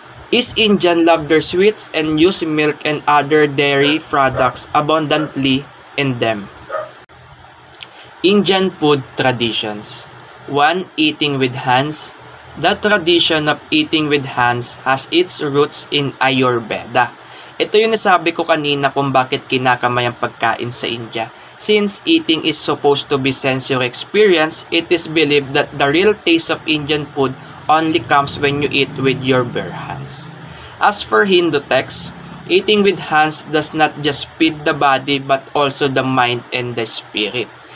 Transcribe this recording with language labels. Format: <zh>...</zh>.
<en>East Indian love their sweets and use milk and other dairy products abundantly in them. Indian food traditions. 1. Eating with hands. The tradition of eating with hands has its roots in Ayurveda.</en> <tl>Ito yung nasabi ko kanina kung bakit kinakamay ang pagkain sa India.</tl> <en>Since eating is supposed to be sensory experience, it is believed that the real taste of Indian food only comes when you eat with your bare hands. As for Hindu texts, eating with hands does not just feed the body but also the mind and the spirit.</en>